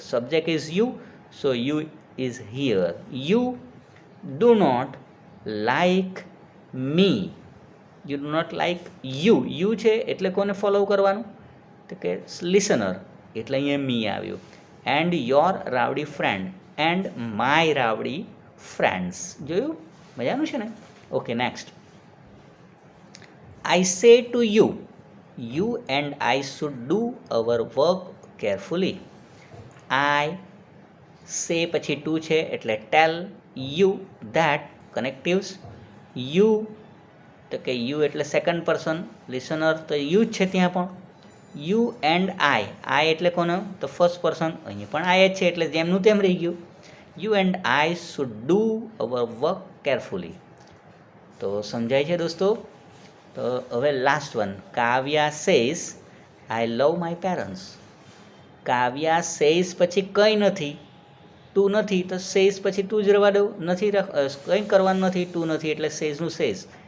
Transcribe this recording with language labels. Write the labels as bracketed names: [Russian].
[English] Subject is you, so you is here. You do not like me. You do not like you. [Gujarati] You છે એટલે કોને follow કરવાનું? તો કે listener, એટલે અહીંયા મી આવ્યું. [English] And your rowdy friend, and my rowdy friends. [Gujarati] જોયું? મજાનું છે ને? Okay, next. [English] I say to you, you and I should do our work carefully. [Gujarati] I say પછી to છે એટલે tell, you that connectives, you તો કે you એટલે સેકન્ડ પર્સન, લિસનર તો you જ છે ત્યાં પણ. you and I એટલે કોનો? તો ફર્સ્ટ પર્સન, અહીં પણ I જ છે એટલે જેમનું તેમ રહી ગયું. [English] you and I should do our work carefully. [Gujarati] તો સમજાય છે દોસ્તો? તો હવે last one, Kavya says [English] I love my parents. [Gujarati] Kavya says પછી કંઈ નથી, ટુ નથી, તો સેઝ પછી ટુ જ રહેવા દઉં, નથી કંઈ કરવાનું નથી, ટુ નથી એટલે સેઝનું સેઝ.